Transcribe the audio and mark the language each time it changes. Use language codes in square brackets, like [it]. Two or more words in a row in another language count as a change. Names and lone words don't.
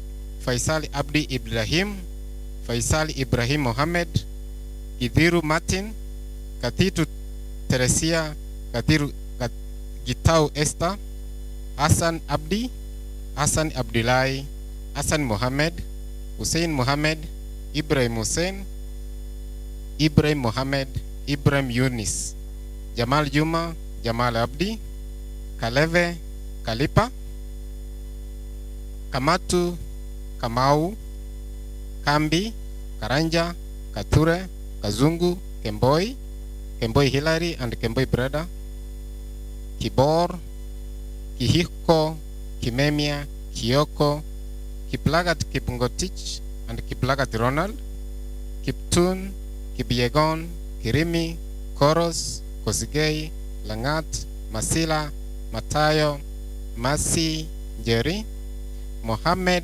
[en] Faisal Abdi Ibrahim, Faisal Ibrahim Mohammed, Idhiru Martin, Katitu Teresia, Gitau Esther, Hassan Abdi, Hassan Abdullahi, Hassan Mohammed, Hussein Mohammed, Ibrahim Hussein, Ibrahim Mohammed, Ibrahim Yunis, Jamal Juma, Jamal Abdi, Kaleve, Kalipa, Kamatu, Kamau, Kambi, Karanja, Kature, Kazungu, Kemboi, Kemboi Hillary and Kemboi Breda, Kibor, Kihiko, Kimemia, Kioko, Kiplagat Kipngotich and Kiplagat Ronald, Kiptun, Kibiegon, Kirimi, Koros, Kosigei, Langat, Masila, Matayo, Masi, Jerry, Mohammed